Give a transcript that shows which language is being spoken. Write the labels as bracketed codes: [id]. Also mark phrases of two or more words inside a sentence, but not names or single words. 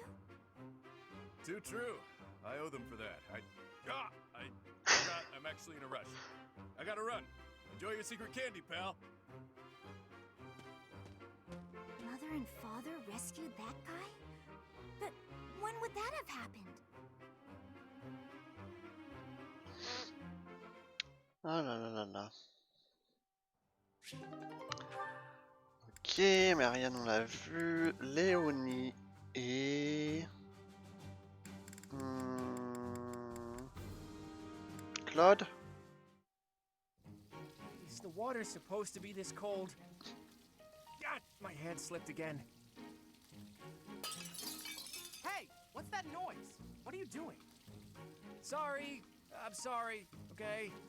[en] Too true. I owe them for that. I forgot I'm actually in a rush. I gotta run. Enjoy your secret candy, pal. Mother and father rescued that guy? But when would that have happened? [fr] Ah là là là là. Ok, Marianne on l'a vu, Léonie et... Claude? [en] Is the water supposed to be this cold? God, my hand slipped again. Hey, what's that noise? What are you doing? Sorry, I'm sorry, okay?